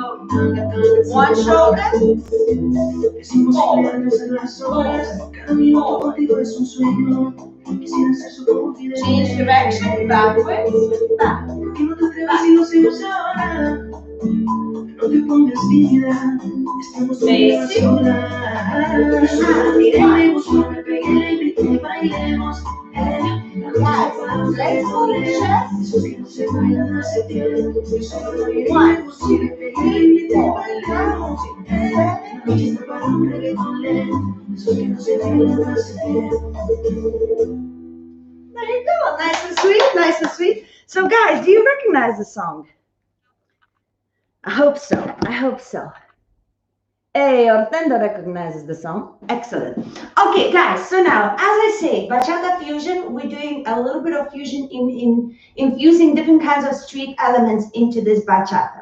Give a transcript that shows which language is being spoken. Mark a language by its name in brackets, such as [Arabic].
[English] One shoulder. [Spanish] Es imposible darnos las horas. Cada minuto contigo es un sueño. Quisiera ser su confidente. [English] Change direction, backwards, back. [Spanish] ¿Por qué no te atreves si lo hacemos ahora? No te pongas tímida, estamos todas solas. Miré, me gustó, me pegué, le invité, bailemos. [English] Let's go, [Spanish] esos que no se bailan hace tiempo. Yo solo la miré, me gustó, me pegué, le invité, bailemos. La noche está para un reggaeton lento. Esos que no se bailan hace tiempo. [English] There you go, nice and sweet, nice and sweet. So guys, do you recognize the song? I hope so. I hope so. Hey, Ortendo recognizes the song. Excellent. Okay, guys, so now, as I say, Bachata fusion, we're doing a little bit of fusion in infusing different kinds of street elements into this bachata.